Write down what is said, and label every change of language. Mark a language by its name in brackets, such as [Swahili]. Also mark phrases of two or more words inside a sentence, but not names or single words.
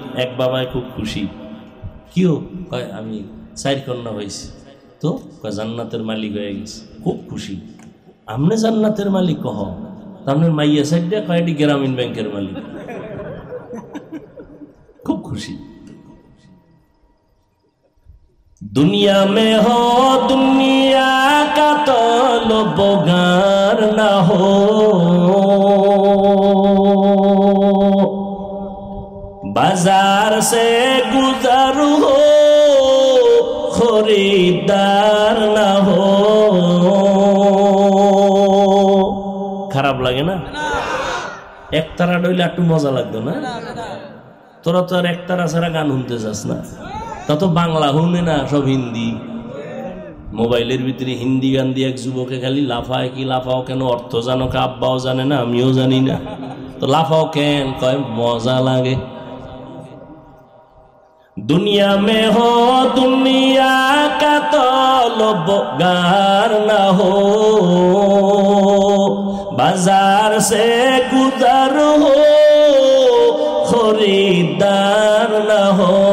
[Bangla] এক বাবায় খুব খুশি, কিও কয় আমি 4 কন্যা হয়েছি তো জান্নাতের মালিক হয়ে গেছে, খুব খুশি। আমনে জান্নাতের মালিক কহ, তার মাইয়া সাইডটা কয়টি গ্রামীণ ব্যাংকের মালিক, খুব খুশি। [Hindi] दुनिया में हो दुनिया का तलबगार ना हो, बाजार से गुजर हो खरीदार ना हो। [Bangla] খারাপ লাগে না? একতারা ডইলে একটু মজা লাগতো না? তোরা তো আর একতারা ছাড়া গান শুনতে চাস না, তা তো বাংলা শুনে না, সব হিন্দি। মোবাইলের ভিতরে হিন্দি গান দিয়ে এক যুবকে খালি লাফায়, কি লাফাও কেন অর্থ জানো কা? আব্বাও জানে না, আমিও জানি না, তো লাফাও কেন? কয় মজা লাগে। [Hindi] दुनिया में हो दुनिया का तलबगार ना हो, बाजार से गुजर हो खरीदार ना हो।